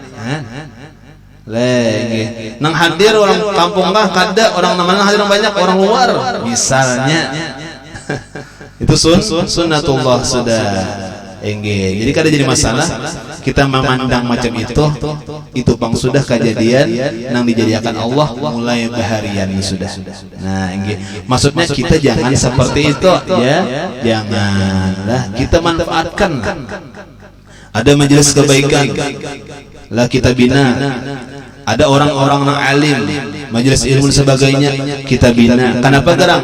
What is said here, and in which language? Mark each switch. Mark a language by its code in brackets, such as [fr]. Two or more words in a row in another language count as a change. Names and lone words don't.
[bjn] Lagi nang hadir orang kampung kah kada orang mana hadir banyak orang luar misalnya. [id] Itu sunnatullah sudah engge. [bjn] Jadi kada jadi masalah kita memandang macam itu Bang sudah kejadian nang dijadikan Allah mulai baharian sudah. Nah engge. [id] Maksudnya kita jangan seperti itu ya. Janganlah kita manfaatkan. Ada majelis kebaikan lah kita bina. Ada orang-orang yang alim, majelis ilmu dan sebagainya kita bina. Kenapa garang?